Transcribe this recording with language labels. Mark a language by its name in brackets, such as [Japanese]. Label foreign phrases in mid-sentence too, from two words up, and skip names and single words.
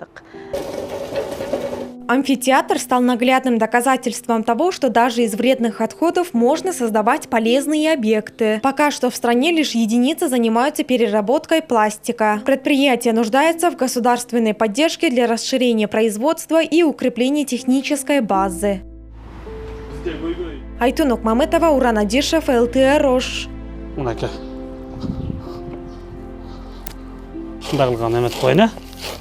[Russian] Амфитеатр стал наглядным доказательством того, что даже из вредных отходов можно создавать полезные объекты. Пока что в стране лишь единицы занимаются переработкой пластика. Предприятие нуждается в государственной поддержке для расширения производства и укрепления технической базы. Айтунук Мамытова, Уран Адишев, ЛТР Рош. [Kyrgyz] Мынакей. Шундай кылган эмес коюн,